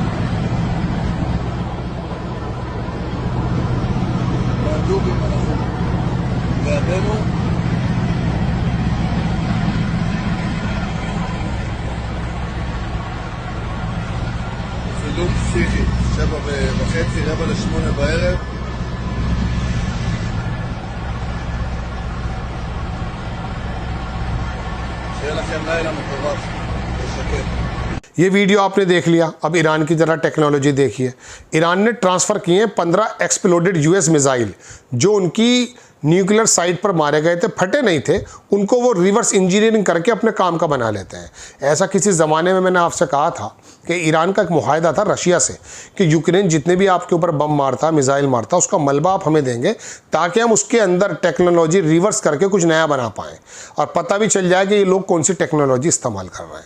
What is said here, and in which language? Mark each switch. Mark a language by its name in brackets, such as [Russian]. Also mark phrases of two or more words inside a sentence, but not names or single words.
[Hebrew] והדובים אנחנו לידינו, צילום פסיכי, 7:30, 7:45 בערב. שיהיה לכם לילה מטורף ושקט। [Hindi] ये वीडियो आपने देख लिया। अब ईरान की जरा टेक्नोलॉजी देखिए। ईरान ने ट्रांसफ़र किए हैं 15 [English] exploded US missile [Hindi] जो उनकी [English] nuclear site [Hindi] पर मारे गए थे, फटे नहीं थे, उनको वो [English] reverse engineering [Hindi] करके अपने काम का बना लेते हैं। ऐसा किसी ज़माने में मैंने आपसे कहा था कि ईरान का एक मुआहदा था रशिया से कि यूक्रेन जितने भी आपके ऊपर बम मारता, मिसाइल मारता, उसका मलबा आप हमें देंगे ताकि हम उसके अंदर [English] technology reverse [Hindi] करके कुछ नया बना पाएँ और पता भी चल जाए कि ये लोग कौन सी टेक्नोलॉजी इस्तेमाल कर रहे हैं।